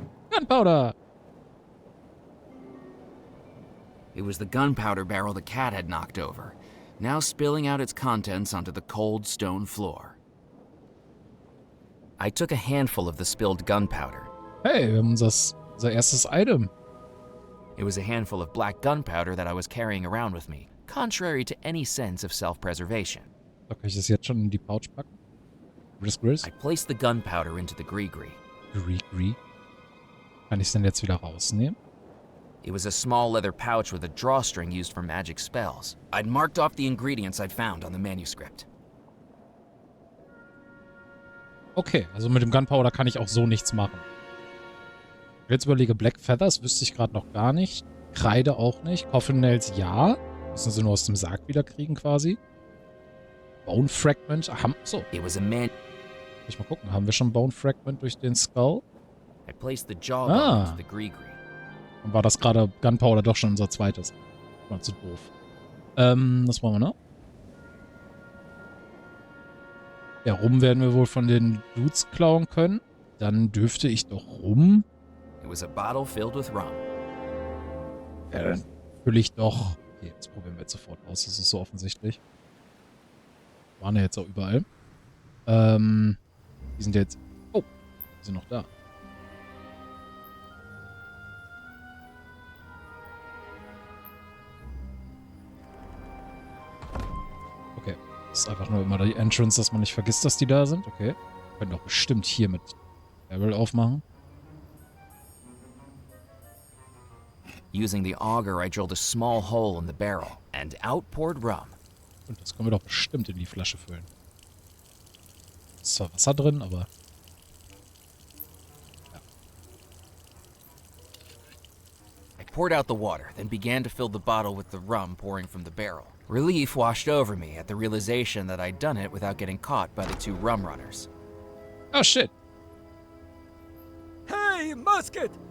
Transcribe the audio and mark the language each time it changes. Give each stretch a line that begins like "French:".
English: Gunpowder! It was the gunpowder barrel the cat had knocked over, now spilling out its contents onto the cold stone floor. I took a handful of the spilled gunpowder.
German: Hey, wir haben unser erstes Item.
English: It was a handful of black gunpowder that I was carrying around with me, contrary to any sense of self-preservation.
German: So, kann ich das jetzt schon in die Pouch packen? Gris.
English: I placed the gunpowder into the gree-gree. Gree.
German: Kann ich es denn jetzt wieder rausnehmen?
English: It was a small leather pouch with a drawstring used for magic spells. I'd marked off the ingredients I'd found on the manuscript.
German: Okay, also mit dem Gunpowder kann ich auch so nichts machen. Jetzt überlege, Black Feathers wüsste ich gerade noch gar nicht. Kreide auch nicht. Coffin Nails ja. Müssen sie nur aus dem Sarg wieder kriegen quasi. Bone Fragment. So.
English: It was a man.
German: Ich mal gucken, haben wir schon Bone Fragment durch den Skull?
English: I placed the jawbone into the gree-gree.
German: Dann war das gerade Gunpowder doch schon unser zweites. War zu doof. Was wollen wir noch? Ja, Rum werden wir wohl von den Dudes klauen können. Dann dürfte ich doch Rum.
English: It was a bottle filled with rum.
German: Ja, dann fülle ich doch. Okay, das probieren wir jetzt sofort aus. Das ist so offensichtlich. Waren ja jetzt auch überall. Die sind jetzt. Oh, die sind noch da. Okay. Das ist einfach nur immer die Entrance, dass man nicht vergisst, dass die da sind. Okay. Wir können doch bestimmt hier mit Barrel aufmachen.
English: Using the auger, I drilled a small hole in the barrel, and out poured rum.
German: Und das können wir doch bestimmt in die Flasche füllen. Ist zwar Wasser drin, aber... Ja.
English: I poured out the water, then began to fill the bottle with the rum pouring from the barrel. Relief washed over me at the realization that I'd done it without getting caught by the two rum runners. Oh, shit. Hey, Musket!